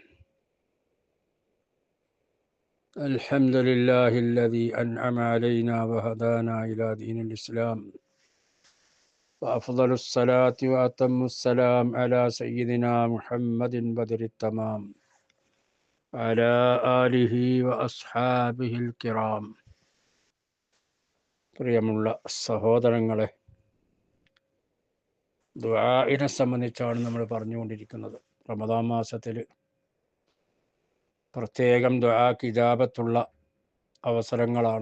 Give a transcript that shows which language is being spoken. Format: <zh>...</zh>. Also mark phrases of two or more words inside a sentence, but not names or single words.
<ar>الحمد لله الذي أنعم علينا وهدانا إلى دين الإسلام، وأفضل الصلاة وأتم السلام على سيدنا محمد بدر التمام على آله وأصحابه الكرام.</ar> <ml>പ്രിയമുള്ള സഹോദരങ്ങളെ, ദുആഇനെ സംബന്ധിച്ചാണ് നമ്മൾ പറഞ്ഞുകൊണ്ടിരിക്കുന്നത്. റമദാൻ മാസത്തിൽ പ്രത്യേകം ദുആക്ക് ഇജാബത്തുള്ള അവസരങ്ങളാണ്.</ml>